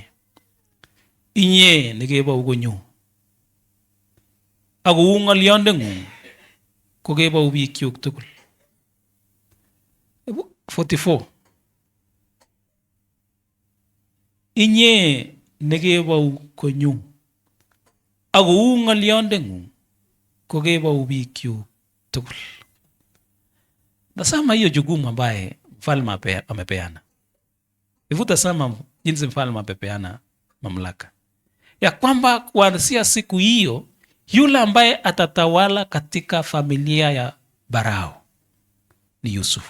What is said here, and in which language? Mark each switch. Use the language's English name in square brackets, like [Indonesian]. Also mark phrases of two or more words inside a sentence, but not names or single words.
[Kalenjin] Inye nekebou konyo, ak kou ng'olyondeng'ung ko kebou bikyuk tugul. 44. Inye nekebou konyo, ak kou ng'olyondeng'ung ko kebou bikyuk tugul. [Swahili] Nasema hiyo jukumu ambaye mfalme amepeana. Hebu tazama jinsi mfalme amepeana mamlaka ya kwamba kuanzia siku hiyo yule ambaye atatawala katika familia ya Farao ni Yusufu.